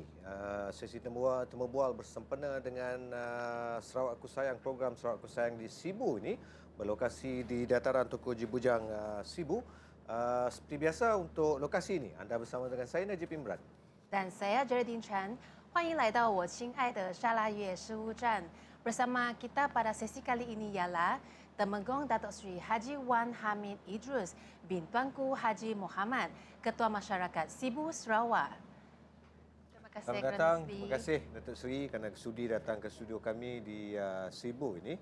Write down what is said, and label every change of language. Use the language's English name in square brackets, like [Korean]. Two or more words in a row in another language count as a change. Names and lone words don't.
[Malay] Sesi temu bual bersempena dengan Sarawak Aku Sayang, program Sarawak Aku Sayang di Sibu ini berlokasi di dataran Toko Haji Bujang, Sibu. Seperti biasa untuk lokasi ini, anda bersama dengan saya Najib Imran. 但 saya Geraldine Chan， [Chinese] 欢迎来到我亲爱的沙拉越事务站。 [Malay] Bersama kita pada sesi kali ini ialah Temenggong Datuk Seri Haji Wan Hamid Idrus bin Tuanku Haji Muhammad, Ketua Masyarakat Sibu Sarawak. Terima kasih Selamat datang. Terima kasih Datuk Seri kerana sudi datang ke studio kami di Sibu ini.